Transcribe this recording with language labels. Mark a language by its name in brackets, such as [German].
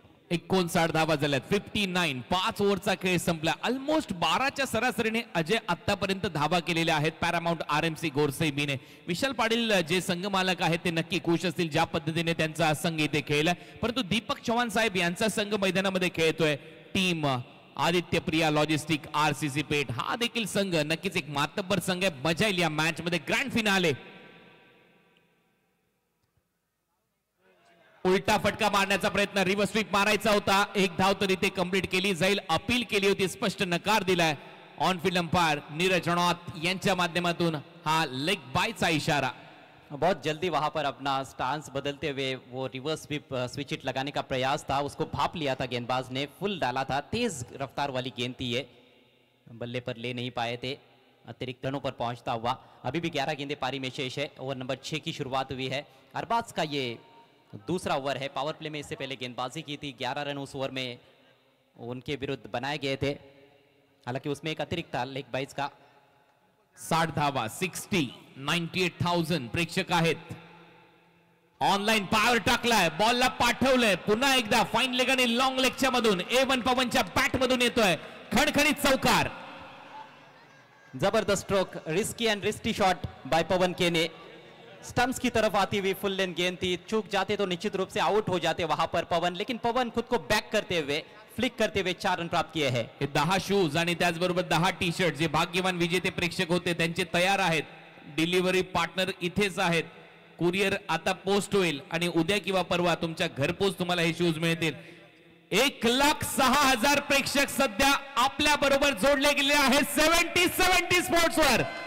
[Marathi] 59 धावा झाल्यात. 59. 5 ओव्हरचा खेळ संपला. ऑलमोस्ट 12च्या सरासरीने अजय आतापर्यंत धावा केलेल्या आहेत पॅरामाउंट आरएमसी गोरसई बीने. विशाल पाटील जे संघ मालक आहेत ते नक्की खुश असतील ज्या पद्धतीने त्यांचा संघ इथे खेळला. परंतु दीपक चव्हाण साहेब यांचा संघ मैदानामध्ये खेळतोय. Team Aditya Priya logistic RCC पेठ हा देखील संघ नक्कीच एक मातब्बर संघ आहे. मजा येईल या मॅच मध्ये. Grand finale. उलटा फटका मारण्याचा प्रयत्न, रिव्हर्स स्वीप मारायचा होता. 1 धाव तर इथे कंप्लीट केली जाईल. अपील केली होती, स्पष्ट नकार दिलाय on field umpire Neeraj Ranaut यांच्या माध्यमातून. हा लेग बायचा इशारा। [Hindi] बहुत जल्दी वहां पर अपना स्टांस बदलते हुए वो रिवर्स स्विच हिट लगाने का प्रयास था, उसको भाप लिया था गेंदबाज ने, फुल डाला था, तेज रफ्तार वाली गेंद थी ये, बल्ले पर ले नहीं पाए थे, अतिरिक्त रनों पर पहुंचता हुआ। अभी भी 11 गेंदें पारी में शेष है, ओवर नंबर 6 की शुरुआत हुई है। अरबाज का ये दूसरा ओवर है, पावर प्ले में इससे पहले गेंदबाजी की थी, 11 रन उस ओवर में उनके विरुद्ध बनाए गए थे, हालांकि उसमें एक अतिरिक्त था लेग बाइज का। [Marathi] 60 धावा, 98,000 प्रेक्षक आहेत। ऑनलाईन पावर टाकलाय, बॉलला पाठवलंय, पुन्हा एकदा फाईन लेग आणि लॉंग लेगच्या मधून A1 पवनच्या बॅट मधून येतोय खणखणीत चौकार। [English] जबरदस्त stroke, risky and wristy shot by Pawan केने। [Hindi] स्टंप्स की तरफ आती हुई फुल लेंथ गेंद थी, चूक जाते तो निश्चित रूप से आउट हो जाते वहां पर पवन, लेकिन पवन खुद को बैक करते हुए, फ्लिक करते हुए 4 रन प्राप्त किए हैं। [Marathi] 10 शूज आणि त्याचबरोबर 10 टी शर्ट जे भाग्यवान विजेते प्रेक्षक होते त्यांचे तयार आहेत। डिलिव्हरी पार्टनर इथेच आहेत, कुरिअर आता पोस्ट होईल आणि उद्या किंवा परवा तुमच्या घरपोच तुम्हाला हे शूज मिळतील। 1,06,000 प्रेक्षक सध्या आपल्या बरोबर जोडले गेले आहेत 70 स्पोर्ट्स वर।